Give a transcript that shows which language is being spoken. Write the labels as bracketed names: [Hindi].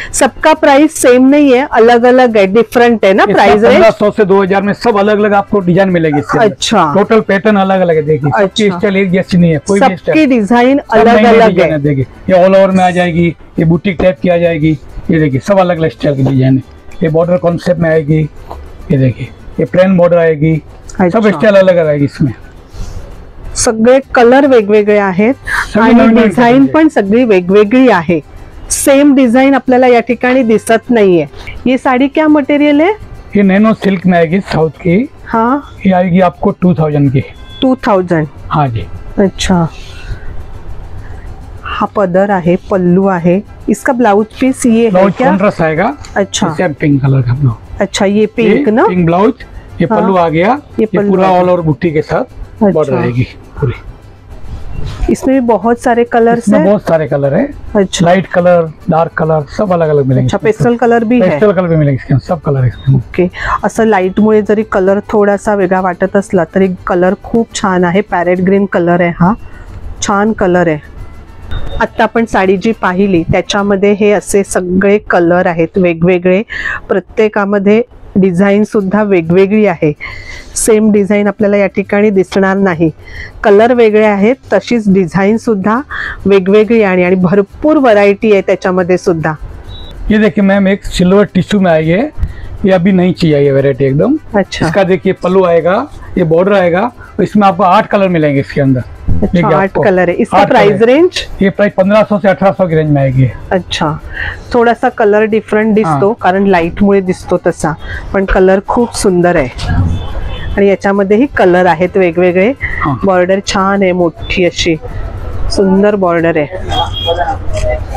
[Hindi] सबका price same नहीं है, अलग अलग है, डिफरेंट है ना प्राइस रेंज. 1500 से 2000 में सब अलग अलग आपको डिजाइन मिलेगी. अच्छा. टोटल पैटर्न अलग अलग है. देखिए सबकी स्टाइल एक जैसी नहीं है. कोई भी सबकी डिजाइन अलग अलग है. देखिए ये ऑल ओवर में आ जाएगी, ये बुटीक टाइप की आ जाएगी. ये देखिए सब अलग अलग स्टाइल की डिजाइन है. ये बॉर्डर कॉन्सेप्ट में आएगी. ये देखिए ये प्लेन बॉर्डर आएगी. सब स्टाइल अलग अलग आएगी. इसमें [Marathi] सगळे कलर वेगवेगळे आहेत आणि डिझाईन पण सगळी वेगवेगळी आहे. सेम डिझाइन आपल्याला या ठिकाणी दिसत नाहीये. [Hindi] ये साड़ी क्या मटेरियल है? ये नैनो सिल्क में आएगी साउथ की. हाँ. ये आएगी आपको 2000 की. 2000. हाँ जी. [Marathi] अच्छा. हा पदर आहे, पल्लू आहे. [Hindi] इसका ब्लाउज पीस ये है क्या? कॉन्ट्रास्ट आएगा. अच्छा. पिंक कलर का. अच्छा, ये पिंक ना? Pink blouse. ये पल्लू आ गया. ये पूरा ऑल ओवर बुट्टी के साथ बॉर्डर आएगी पूरी। इसमें भी बहुत सारे कलर्स हैं। बहुत सारे कलर है। अच्छा, लाइट कलर, डार्क कलर सब अलग अलग मिलेंगे। अच्छा, पेस्टल कलर भी है। पेस्टल कलर भी मिलेंगे इसके अंदर, सब कलर इसके अंदर। [Marathi] ओके, असं लाईटमुळे जरी कलर थोडासा वेगळा वाटत असला तरी कलर खूप छान आहे। पॅरेट ग्रीन कलर आहे हा, छान कलर आहे। आता आपण साडी जी पाहिली त्याच्यामध्ये हे असे सगळे कलर आहेत वेगवेगळे, प्रत्येकामध्ये डिझाईन सुद्धा वेगवेगळी आहे। सेम डिझाईन आपल्याला या ठिकाणी दिसणार नाही, कलर वेगळे आहेत तशीच डिझाईन सुद्धा वेगवेगळी आहे आणि भरपूर व्हरायटी आहे त्याच्यामध्ये सुद्धा। [Hindi] ये देखिए मैम, एक सिल्वर टिश्यू में आई है, ये अभी नई चीज आई है वैरायटी एकदम। अच्छा, इसका देखिए पल्लू आएगा, ये बॉर्डर आएगा, इसमें आपको 8 कलर मिलेंगे इसके अंदर। अच्छा, 8 कलर है। इसका प्राइस रेंज? ये प्राइस 1500 से 1800 की रेंज में आएगी। [Marathi] अच्छा, थोडासा कलर डिफरंट दिसतो कारण लाईट मुळे दिसतो तसा, पण कलर खूप सुंदर आहे आणि याच्यामध्येही कलर आहेत वेगवेगळे। बॉर्डर छान आहे, मोठी अशी सुंदर बॉर्डर आहे।